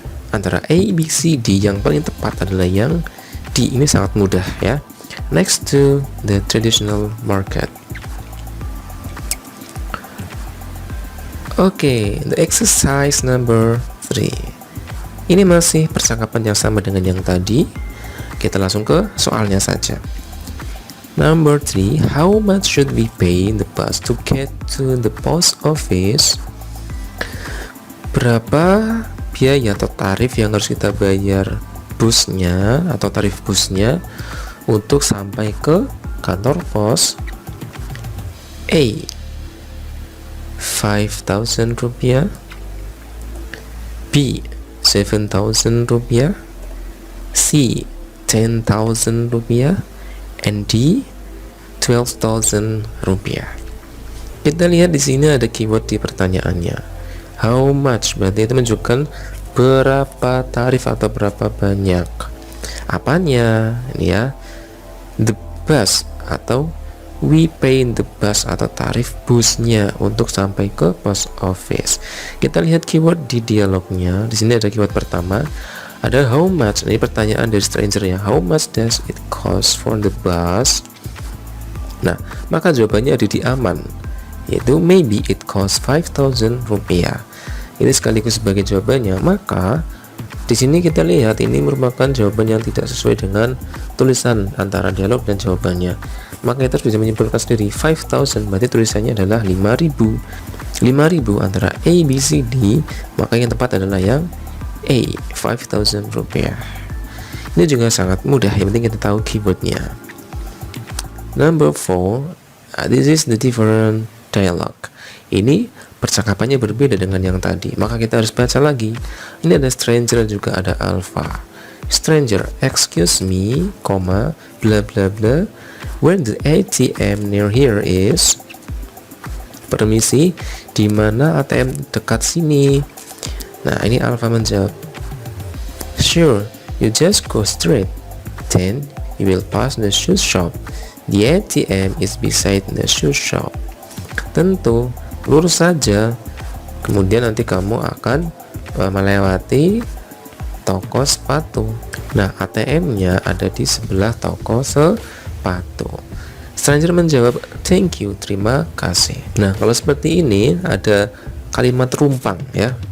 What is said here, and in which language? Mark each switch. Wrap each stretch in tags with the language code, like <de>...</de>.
<id>Antara A, B, C, D, yang paling tepat adalah yang D. Ini sangat mudah ya,</id> <en>next to the traditional market. Oke, the exercise number 3.</en> <id>Ini masih percakapan yang sama dengan yang tadi. Kita langsung ke soalnya saja.</id> <en>Number 3, how much should we pay in the bus to get to the post office?</en> <id>Berapa biaya atau tarif yang harus kita bayar busnya atau tarif busnya untuk sampai ke kantor pos?</id> <en>A. 5.000 rupiah. B. 7.000 rupiah. C. 10.000 rupiah. And D. 12.000 rupiah.</en> <id>Kita lihat di sini ada keyword di pertanyaannya.</id> <en>How much,</en> <id>berarti itu menunjukkan berapa tarif atau berapa banyak. Apanya? Ini ya, the bus atau</id> <en>we pay in the bus</en> <id>atau tarif busnya untuk sampai ke post office. Kita lihat keyword di dialognya. Di sini ada keyword pertama, ada</id> <en>how much.</en> <id>Ini pertanyaan dari stranger ya.</id> <en>How much does it cost for the bus?</en> <id>Nah, maka jawabannya ada di aman, yaitu</id> <en>maybe it costs 5.000 rupiah.</en> <id>Ini sekaligus sebagai jawabannya. Maka di sini kita lihat ini merupakan jawaban yang tidak sesuai dengan tulisan antara dialog dan jawabannya. Maka kita bisa menyimpulkan sendiri 5.000 berarti tulisannya adalah 5.000. 5.000 antara A, B, C, D, maka yang tepat adalah yang A, 5.000 rupiah. Ini juga sangat mudah, yang penting kita tahu keywordnya.</id> <en>Number 4, this is the different dialogue.</en> <id>Ini percakapannya berbeda dengan yang tadi, maka kita harus baca lagi. Ini ada stranger juga ada alpha.</id> <en>Stranger, excuse me, blah blah blah, where the ATM near here is?</en> <id>Permisi, di mana ATM dekat sini? Nah, ini alpha menjawab,</id> <en>sure, you just go straight, then you will pass the shoe shop. The ATM is beside the shoe shop.</en> <id>Tentu, lurus saja, kemudian nanti kamu akan melewati toko sepatu. Nah, ATM-nya ada di sebelah toko sepatu. Stranger menjawab,</id> <en>thank you,</en> <id>terima kasih. Nah, kalau seperti ini ada kalimat rumpang ya.</id>